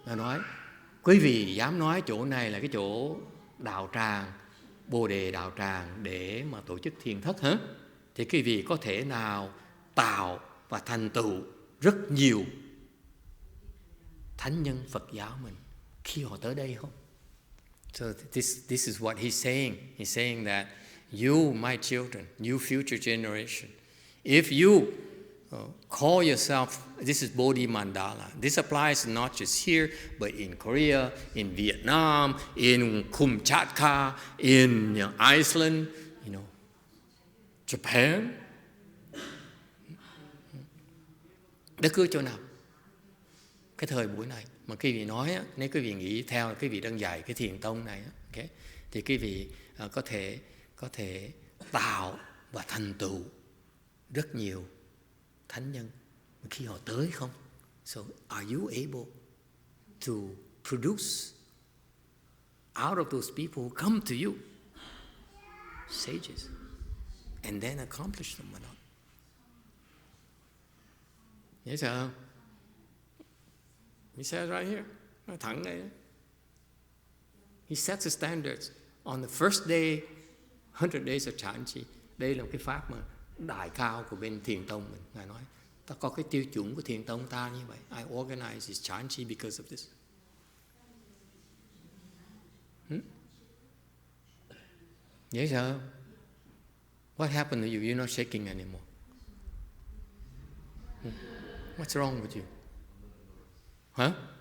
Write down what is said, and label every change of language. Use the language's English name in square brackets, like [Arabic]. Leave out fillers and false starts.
[Vietnamese] Ngài nói, quý vị dám nói chỗ này là cái chỗ đạo tràng, Bồ Đề Đạo Tràng để mà tổ chức thiền thất hả? Thì quý vị có thể nào tạo và thành tựu rất nhiều thánh nhân Phật giáo mình khi họ tới đây không? [English] So this is what he's saying. He's saying that you, my children, you future generation, if you call yourself, this is Bodhi Mandala. This applies not just here, but in Korea, in Vietnam, in Kamchatka, in Iceland, Japan. [Vietnamese] Bất cứ chỗ nào. Cái thời buổi này mà quý vị nói, nếu quý vị nghĩ theo là quý vị đang dạy cái thiền tông này, okay, thì quý vị có thể tạo và thành tựu rất nhiều thánh nhân khi họ tới không? [English] So are you able to produce out of those people who come to you sages and then accomplish them or not? [Vietnamese] Nhớ sao không? [English] He says right here, nói thẳng đây. [Vietnamese] He sets the standards on the first day, 100 days of Chanchi. Đây là một cái pháp mà đại cao của bên thiền tông mình. Ngài nói, Ta có cái tiêu chuẩn của thiền tông ta như vậy. [English] I organize this chanchi because of this. Yes, sir. What happened to you? You're not shaking anymore. What's wrong with you? Huh?